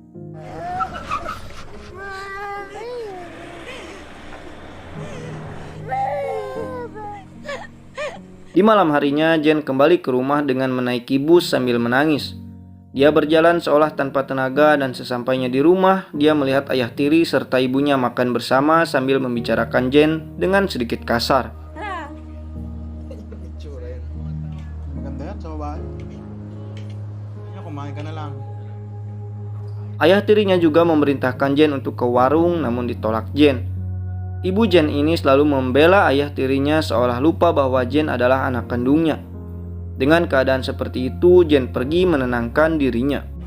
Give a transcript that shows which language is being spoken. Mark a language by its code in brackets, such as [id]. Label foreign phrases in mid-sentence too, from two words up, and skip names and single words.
[id] Di malam harinya Jane kembali ke rumah dengan menaiki bus sambil menangis. Dia berjalan seolah tanpa tenaga dan sesampainya di rumah dia melihat ayah tiri serta ibunya makan bersama sambil membicarakan Jane dengan sedikit kasar. [tl] Maganda yan sa babae. Kumain ka na lang. [id] Ayah tirinya juga memerintahkan Jane untuk ke warung namun ditolak Jane. Ibu Jane ini selalu membela ayah tirinya seolah lupa bahwa Jane adalah anak kandungnya. Dengan keadaan seperti itu, Jane pergi menenangkan dirinya.